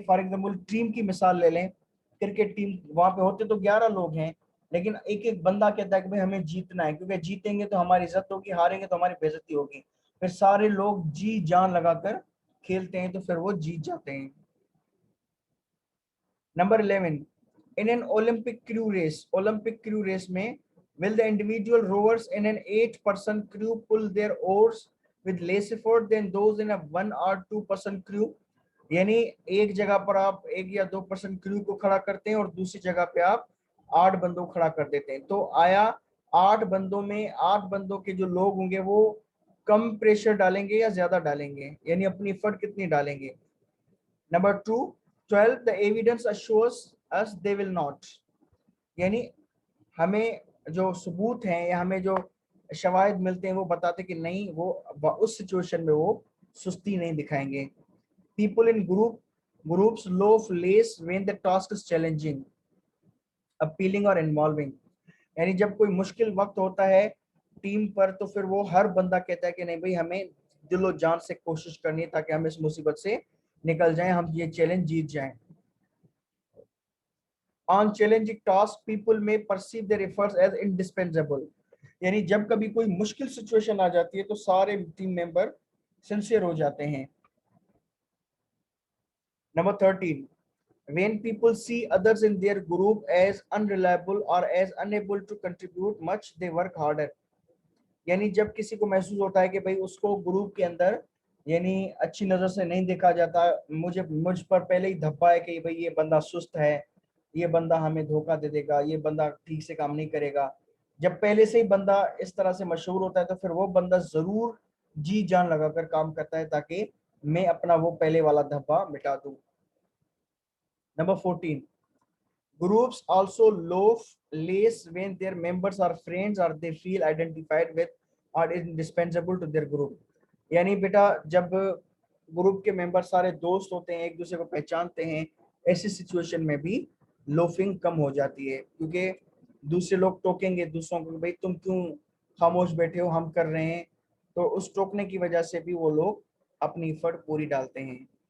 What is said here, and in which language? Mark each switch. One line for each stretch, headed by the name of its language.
Hindi: For example team की मिसाल ले लें, क्रिकेट टीम, वहां पे होते तो 11 लोग हैं, लेकिन एक एक बंदा कहता है कि भाई हमें जीतना है, क्योंकि जीतेंगे तो हमारी इज्जत होगी, हारेंगे तो हमारी बेइज्जती होगी। फिर सारे लोग जी जान लगाकर खेलते हैं तो फिर वो जीत जाते हैं।
English: Number 11, in an Olympic crew race में will the individual rowers in an 8-person crew pull their oars with less effort than those in a 1 or 2-person crew।
Hindi: यानी एक जगह पर आप 1 या 2% क्रू को खड़ा करते हैं और दूसरी जगह पे आप 8 बंदों को खड़ा कर देते हैं। तो आया 8 बंदों में 8 बंदों के जो लोग होंगे वो कम प्रेशर डालेंगे या ज्यादा डालेंगे, यानी अपनी एफर्ट कितनी डालेंगे।
English: Number 12, the evidence assures us they will not.
Hindi: यानी हमें जो सबूत हैं या हमें जो शवाहिद मिलते हैं वो बताते कि नहीं, वो उस सिचुएशन में वो सुस्ती नहीं दिखाएंगे।
English: People in groups loaf less when the task is challenging, appealing or involving।
Hindi: यानी जब कोई मुश्किल वक्त होता है टीम पर तो फिर वो हर बंदा कहता है कि नहीं भाई हमें दिलो जान से कोशिश करनी है ताकि हम इस मुसीबत से निकल जाएं, हम ये चैलेंज जीत जाएं।
English: On challenging tasks, people may perceive their efforts as indispensable।
Hindi: यानी जब कभी कोई मुश्किल सिचुएशन आ जाती है तो सारे टीम मेंबर सिंसियर हो जाते हैं।
English: Number 13, when people see others in their group as unreliable or as unable to contribute much, they work harder।
Hindi: यानी जब किसी को महसूस होता है कि भाई उसको ग्रुप के अंदर यानी अच्छी नजर से नहीं देखा जाता, मुझ पर पहले ही धब्बा है कि भाई ये बंदा सुस्त है, ये बंदा हमें धोखा दे देगा, ये बंदा ठीक से काम नहीं करेगा, जब पहले से ही बंदा इस तरह से मशहूर होता है तो फिर वो बंदा जरूर जी जान लगाकर काम करता है ताकि मैं अपना वो पहले वाला धब्बा मिटा दूं।
English: Number 14, groups also love less when their members are friends or they feel identified with or indispensable to their group।
Hindi: यानी बेटा जब ग्रुप के मेंबर सारे दोस्त होते हैं, एक दूसरे को पहचानते हैं, ऐसी सिचुएशन में भी लोफिंग कम हो जाती है, क्योंकि दूसरे लोग टोकेंगे दूसरों को, भाई तुम क्यों खामोश बैठे हो, हम कर रहे हैं। तो उस टोकने की वजह से भी वो लोग अपनी एफर्ट पूरी डालते हैं।